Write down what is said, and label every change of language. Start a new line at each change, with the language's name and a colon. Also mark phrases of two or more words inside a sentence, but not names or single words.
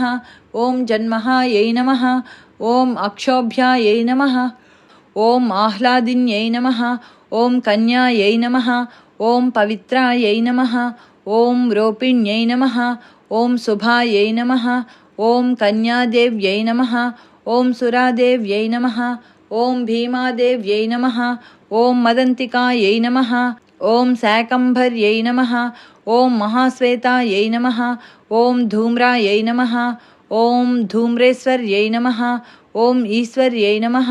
Sanskrit: ॐ जन्महायै नमः। ॐ अक्षोभ्यायै नमः। ॐ आह्लादिन्यै नमः। ॐ कन्यायै नमः। ॐ पवित्रायै नमः। ॐ रोपिण्यै नमः। ॐ शुभायै नमः। ॐ कन्यादेव्यै नमः। ఓం సురాదేవ్యై నమః. ఓం భీమాదేవ్యై నమః. ఓం మదంతికాయై నమః. ఓం శాకంభర్యై నమః. ఓం మహాశ్వేతాయై నమః. ఓం ధూమ్రాయై నమః. ఓం ధూమ్రేశ్వర్యై నమః. ఓం ఈశ్వర్యై నమః.